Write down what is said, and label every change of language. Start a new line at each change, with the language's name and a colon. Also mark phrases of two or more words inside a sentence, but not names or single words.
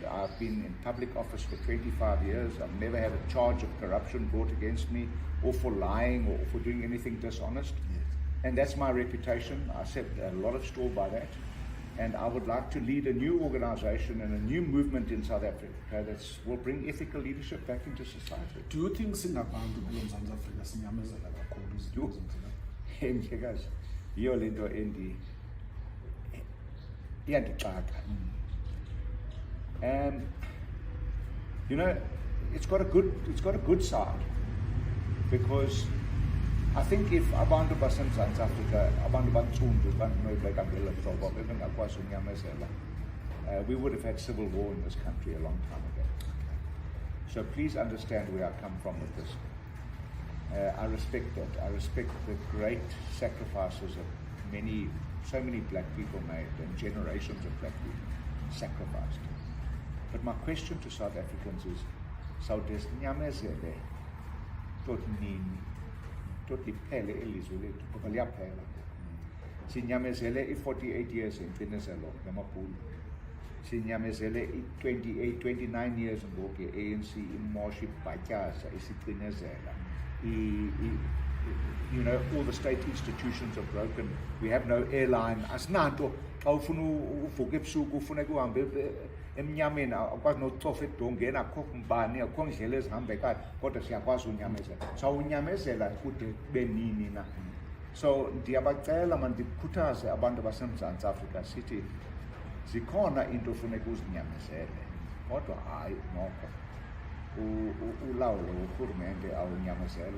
English: I've been in public office for 25 years. I've never had a charge of corruption brought against me, or for lying, or for doing anything dishonest. Yes. And that's my reputation. I set a lot of store by that. And I would like to lead a new organization and a new movement in South Africa that will bring ethical leadership back into society. Do you think
Xhosa: singabantu kulo Mzantsi Afrika sinyamezela kakhulu izinto ezenzileyo? Njekazi, yiyo le nto iyandixaka.
English: And you know, it's got a good side, because I think if
Xhosa: abantu baseMzantsi Afrika, abantu bantsundu, abantu noyibeka ngelo hlobo bebengakwazi unyamezela,
English: we would have had civil war in this country a long time ago. So please understand where I come from with this. I respect that. I respect the great sacrifices that so many black people made, and generations of black people sacrificed. But my question to South Africans is,
Xhosa: sawude sinyamezele tot nini? Tot liphele ilizwe lethu, ngoba liyaphela. Sinyamezele i-48 years ingcinezelo ngamabhulu. Sinyamezele i-28, 29 years ngoku ye-ANC imosha ibhatyaza isicinezela.
English: You know, all the state institutions are broken. We have no airline.
Xhosa: Asinanto xa ufuna uvuka ebusuku ufuneka uhambe emnyameni akwazi nokucofa edongeni akho mbani akho ndlela ezihambekayo kodwa siyakwazi unyamezela. Sawunyamezela kude kube nini na? So ndiyabacela mandikhuthaze abantu baseMzantsi Afrika sithi zikhona into ofuneka uzinyamezele kodwa hayi noko ulawulo urhulumente awunyamezelwa.